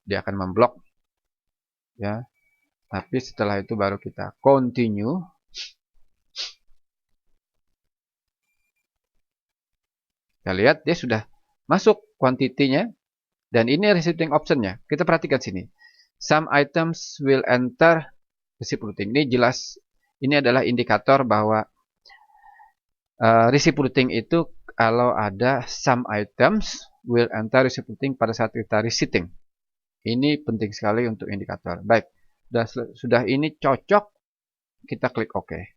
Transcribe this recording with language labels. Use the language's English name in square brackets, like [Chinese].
[Indonesian] Dia akan memblok ya. Tapi setelah itu baru kita continue. Kita lihat dia sudah masuk quantity-nya dan ini receiving option-nya. Kita perhatikan sini. [English] Some items will enter receipt routing. [Indonesian] Ini jelas, ini adalah indikator bahwa receipt routing itu kalau ada [English] some items will enter receipt routing [Indonesian] pada saat kita receipting. Ini penting sekali untuk indikator. Baik, sudah ini cocok, kita klik OK.